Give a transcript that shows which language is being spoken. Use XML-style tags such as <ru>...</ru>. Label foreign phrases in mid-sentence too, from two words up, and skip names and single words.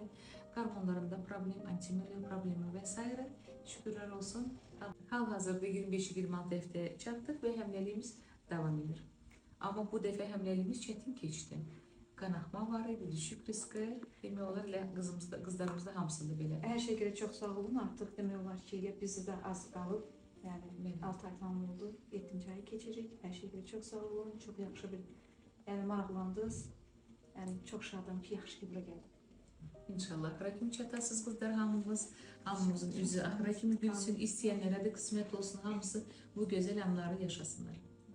<az>Hormonlarında problem, antimeliyo problemi və s. Şükürlər olsun. Hal-hazırda 25-26 həftəyə çatdıq və həmləliyimiz davam edir. Amma bu dəfə həmləliyimiz çətin keçdi. Qanaxma var idi, düşük riski. Demək olar elə qızlarımızda hamısında belə.</az> <tr>Her şeye göre çok sağ olun. Artık</tr> <az>demek olar ki</az> <tr>bizi de az kalıp yani 6 ay falan oldu. 7. ayı geçecek. Her şeye göre çok sağ olun. Çok yaxşı bir yani maraqlandınız. Yani çok şadım ki yaxşı ki bura geldim.</tr> <az>İnşallah axıra kimi çatasız qızlar hamımız, hamımızın üzü axıra kimi gülsün, istəyənlərə də qismət olsun, hamısı bu gözəl anları yaşasınlar.</az>